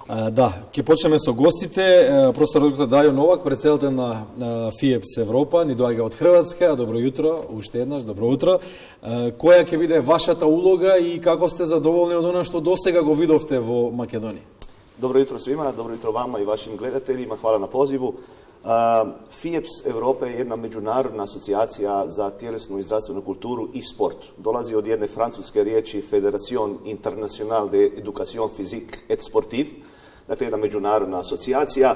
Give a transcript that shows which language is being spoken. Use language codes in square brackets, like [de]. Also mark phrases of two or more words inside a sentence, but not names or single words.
[mk] Да, ќе почнеме со гостите. Професор доктор Дарио Новак, председател на ФИЕПС Европа, ни доаѓа од Хрватска. Добро утро, уште еднаш, добро утро. Која ќе биде вашата улога и како сте задоволни од она што досега го видовте во Македонија? [hr] Добро jutro svima, dobro jutro vama i vašim gledateljima, hvala na pozivu. FIEPS Evropa je jedna međunarodna asocijacija za tjelesnu i zdravstvenu kulturu i sport. Dolazi od jedne francuske riječi Fédération Internationale d'Éducation Physique et Sportive, dakle jedna međunarodna asocijacija.